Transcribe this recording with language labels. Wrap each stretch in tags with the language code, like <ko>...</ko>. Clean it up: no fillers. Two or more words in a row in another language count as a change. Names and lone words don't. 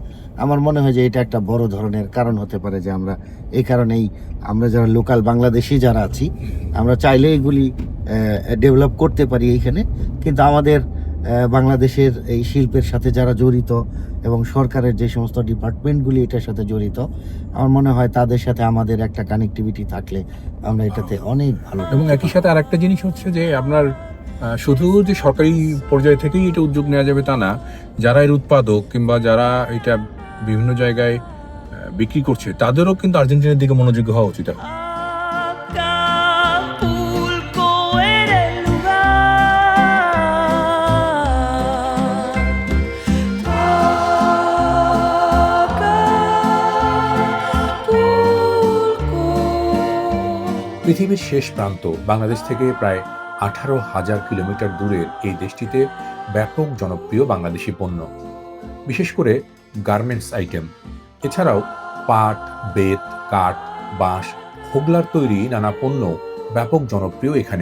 <bn>আমার মনে হয় যে এটা একটা বড় ধরনের কারণ হতে পারে, যে আমরা এই কারণেই আমরা যারা লোকাল বাংলাদেশি যারা আছি, আমরা চাইলে এগুলি ডেভেলপ করতে পারি এইখানে, কিন্তু আমাদের বাংলাদেশের এই শিল্পের সাথে যারা জড়িত এবং সরকারের যে সমস্ত ডিপার্টমেন্টগুলি এটার সাথে জড়িত, আমার মনে হয় তাদের সাথে আমাদের একটা কানেক্টিভিটি থাকলে আমরা এটাতে অনেক ভালো। এবং একই সাথে আরেকটা জিনিস হচ্ছে যে আপনার শুধু যে সরকারি পর্যায় থেকেই এটা উদ্যোগ নেওয়া যাবে তা না, যারা এর উৎপাদক কিংবা যারা এটা বিভিন্ন জায়গায় বিক্রি করছে তাদেরও কিন্তু আর্জেন্টিনার দিকে মনোযোগী হওয়া উচিত।</bn> <es>Acapulco era el lugar.</es> <bn>পৃথিবীর শেষ প্রান্ত বাংলাদেশ থেকে প্রায় 18,000 কিলোমিটার দূরের এই দেশটিতে ব্যাপক জনপ্রিয় বাংলাদেশি পণ্য, বিশেষ করে</bn> <en>garments item.</en> <bn>এছাড়াও পাট, বেত, কাঠ, বাঁশ, হোগলার তৈরি নানা পণ্য ব্যাপক জনপ্রিয় এখানে।</bn>